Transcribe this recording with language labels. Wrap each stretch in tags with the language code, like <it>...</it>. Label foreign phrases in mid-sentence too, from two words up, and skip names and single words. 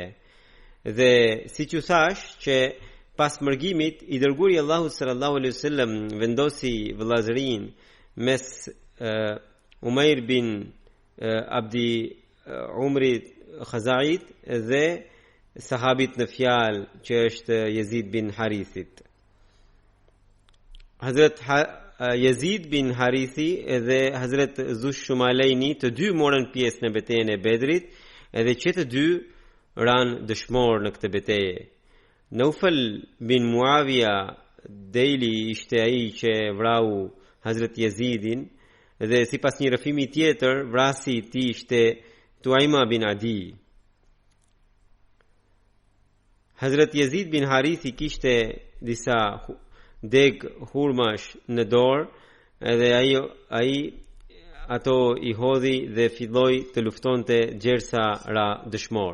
<sq>Dhe siç u thash që pas mërgimit i dërguari i Allahut</sq> <ar>صلى الله عليه وسلم</ar> <sq>vendosi vëllazërin mes Umair bin Abdi Umrit Khazait dhe sahabit në fjalë që është Yazid bin Harithit. Hazrat Yazid bin Harithi dhe Hazrat Dhushumalaini të dy morën pjesë në betejën e Bedrit, edhe që të dy ran dëshmor në këtë betejë. Naufal bin Muawiya Daili ishte ai që vrau Hazrat Yazidin, dhe sipas një rrëfimi tjetër vrasi i tij ishte Tuaima bin Adi. Hazrat Yazid bin Harithi kishte disa deg hurmash në dorë, edhe ai ato i hodhi dhe filloi të luftonte gjersa ra dëshmor.</sq>